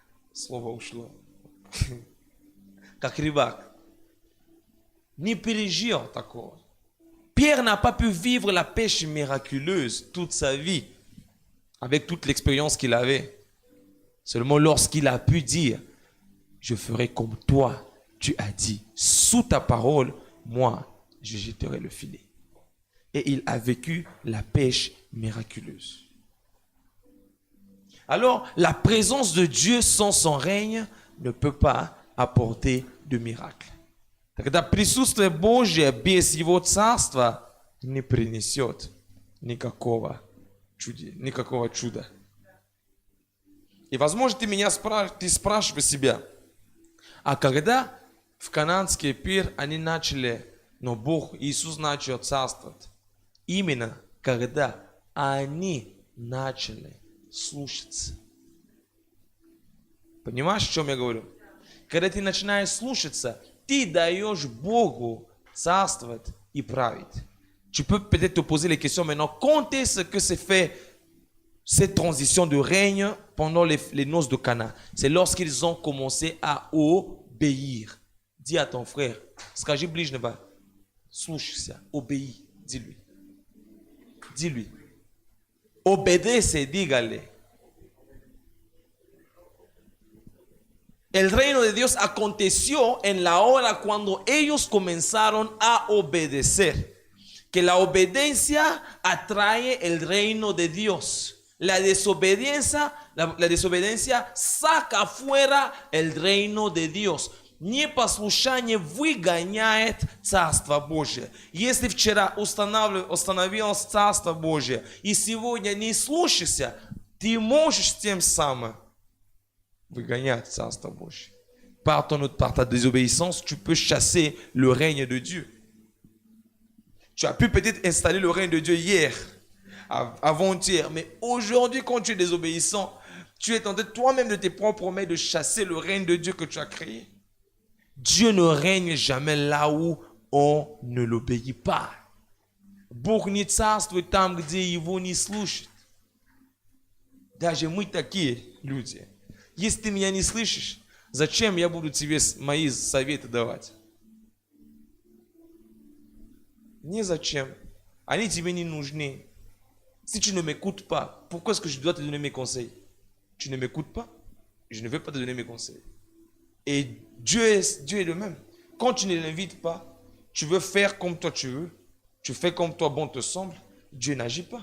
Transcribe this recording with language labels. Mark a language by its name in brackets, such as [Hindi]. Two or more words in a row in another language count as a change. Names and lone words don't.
[Russian] Слово ушло. Как рыбак. Не пережил такого. [French] Pierre n'a pas pu vivre la pêche miraculeuse toute sa vie, avec toute l'expérience qu'il avait. Seulement lorsqu'il a pu dire, je ferai comme toi, tu as dit, sous ta parole, moi, je jetterai le filet. Et il a vécu la pêche miraculeuse. Alors, la présence de Dieu sans son règne ne peut pas apporter de miracle. [Russian] Когда присутствие Божье без Его Царства не принесет никакого чуда. И, возможно, ты спрашиваешь себя, а когда в Кананский пир они начали, но Бог, Иисус начал царствовать, именно когда они начали слушаться. Понимаешь, о чем я говорю? Когда ты начинаешь слушаться, ты даешь Богу царствовать и править. [French] Tu peux peut-être te poser les questions maintenant. Quand est-ce que s'est fait cette transition de règne pendant les noces de Cana? C'est lorsqu'ils ont commencé à obéir. Dis à ton frère, [Russian] скажи ближнего, слушайся, [French] obéis, dis-lui. Dis-lui. [Spanish] Obedece, dígale. El reino de Dios aconteció en la hora cuando ellos comenzaron a obedecer. Que la obediencia atrae el reino de Dios. La desobediencia saca afuera el reino de Dios. [Russian] Непослушание выгоняет Царство Божие. Если вчера установилось Царство Божие, и сегодня не слушайся, ты можешь тем самым выгонять Царство Божие. [French] Par ta désobéissance, tu peux chasser le règne de Dieu. Tu as pu peut-être installer le règne de Dieu hier, avant-hier, mais aujourd'hui, quand tu es désobéissant, tu es tenté toi-même de tes propres mains de chasser le règne de Dieu que tu as créé. Dieu ne règne jamais là où on ne l'obéit pas. [Russian] Бог не царствует там, где его не слушают. Даже мы такие люди. Если ты меня не слышишь, зачем я буду тебе мои советы давать? Не зачем. Они тебе не нужны. [French] Si tu ne m'écoutes pas, pourquoi est-ce que je dois te donner mes conseils? Tu ne m'écoutes pas, je ne vais pas te donner mes conseils. Et Dieu est le même. Quand tu ne l'invites pas, tu veux faire comme toi tu veux, tu fais comme toi bon te semble, Dieu n'agit pas.